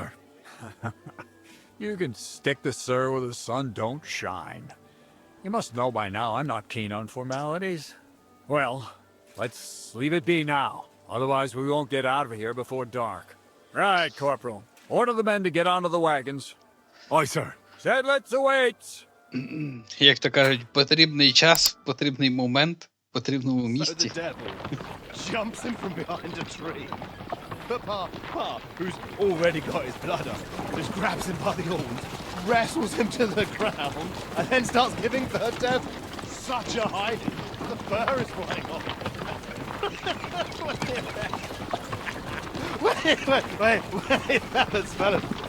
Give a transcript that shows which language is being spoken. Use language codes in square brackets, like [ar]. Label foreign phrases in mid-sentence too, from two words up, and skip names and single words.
[en] You can stick the sir where the sun don't shine. You must know by now I'm not keen on formalities. Well, let's leave it be now. Otherwise we won't get out of here before dark. Right, Corporal. Order the men to get onto the wagons. Aye, sir. Sedlets awaits. [uk] Як то кажуть, потрібний час, потрібний момент, в потрібному місці. [en] Jumps him from behind a tree. But Pa, who's already got his blood up, just grabs him by the horns, wrestles him to the ground, and then starts giving the death such a hiding. The fur is flying off. Wait, fellas.